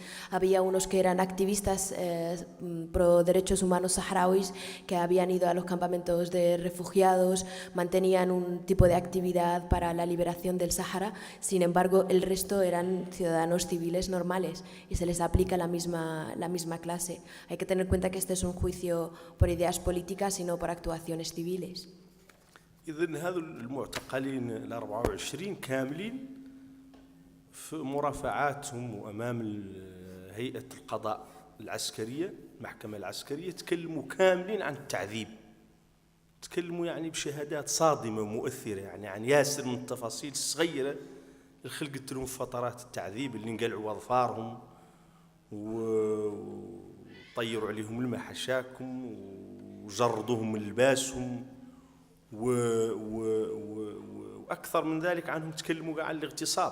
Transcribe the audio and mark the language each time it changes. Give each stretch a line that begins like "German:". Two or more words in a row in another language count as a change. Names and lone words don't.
Spanish: Había unos que eran activistas pro derechos humanos saharauis que habían ido a los campamentos de refugiados, mantenían un tipo de actividad para la liberación del Sáhara, sin embargo el resto eran ciudadanos civiles normales y se les aplica la misma clase. Hay que tener en cuenta que este es un juicio por ideas políticas y no por actuaciones civiles.
Arabic: إذن هذو المعتقلين ال 24 كاملين في مرافعاتهم وأمام هيئة القضاء العسكرية المحكمة العسكرية تكلموا كاملين عن التعذيب. تكلموا يعني بشهادات صادمة ومؤثرة يعني عن ياسر من التفاصيل الصغيرة اللي خلقت لهم فترات التعذيب اللي انقلعوا أظفارهم وطيروا عليهم الماء حشاكم وجردوهم من لباسهم وأكثر من ذلك عنهم تكلموا عن الاغتصاب.